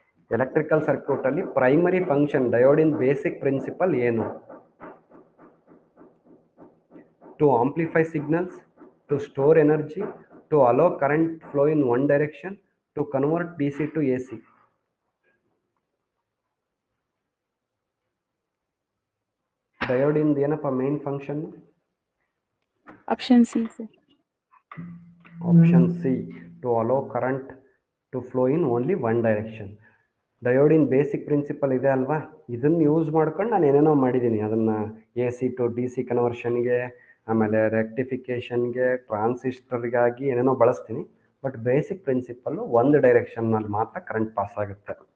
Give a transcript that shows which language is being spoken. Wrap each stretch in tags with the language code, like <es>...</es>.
<en>Electrical circuit</en> <kn>ಅಲ್ಲಿ</kn> <en>primary function diode in basic principle</en> <kn>ಏನು?</kn> <en>To amplify signals, to store energy, to allow current flow in one direction, to convert DC to AC.</en> <kn>Diode in ಏನಪ್ಪ main function?</kn> <en>Option C sir. Option C, to allow current to flow in only one direction.</en> <kn>Diode in basic principal ಇದೆ ಅಲ್ವಾ, ಇದನ್ನು use ಮಾಡ್ಕೊಂಡು ನಾನು ಏನೇನೋ ಮಾಡಿದ್ದೀನಿ. ಅದನ್ನು AC to DC ಕನ್ವರ್ಷನ್ಗೆ, ಆಮೇಲೆ ರೆಕ್ಟಿಫಿಕೇಷನ್ಗೆ, ಟ್ರಾನ್ಸಿಸ್ಟರ್ಗಾಗಿ ಏನೇನೋ ಬಳಸ್ತೀನಿ. ಬಟ್ ಬೇಸಿಕ್ ಪ್ರಿನ್ಸಿಪಲ್ಲು ಒಂದು ಡೈರೆಕ್ಷನ್ನಲ್ಲಿ ಮಾತ್ರ ಕರೆಂಟ್ ಪಾಸ್ ಆಗುತ್ತೆ.</kn>